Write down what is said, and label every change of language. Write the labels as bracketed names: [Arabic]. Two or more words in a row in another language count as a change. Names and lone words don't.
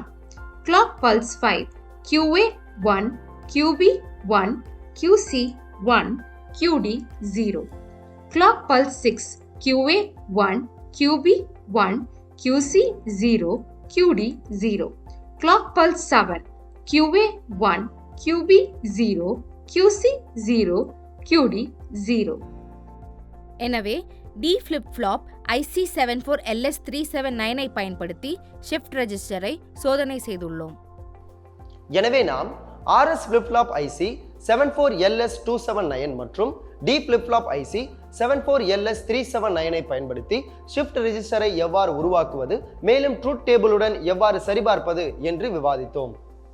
[English] Clock pulse 5, QA 1, QB 1, QC 1, QD 0. Clock pulse 6, QA 1, QB 1, QC 0, QD 0. Clock pulse 7, QA 1, QB 0, QC 0, QD 0. [Tamil] எனவே [English] D flip flop [Tamil] IC74LS379ஐ பயன்படுத்தி [English] shift registerai [Tamil] சோதனை செய்துள்ளோம். எனவே நாம் [English] RS flip flop [Tamil] IC74LS279 மற்றும் [English] D flip flop [Tamil] IC74LS379ஐ பயன்படுத்தி [English] shift registerai [Tamil] எவ்வாறு உருவாக்குவது, மேலும் [English] truth tableudan [Tamil] எவ்வாறு சரிபார்ப்பது என்று விவாதித்தோம்.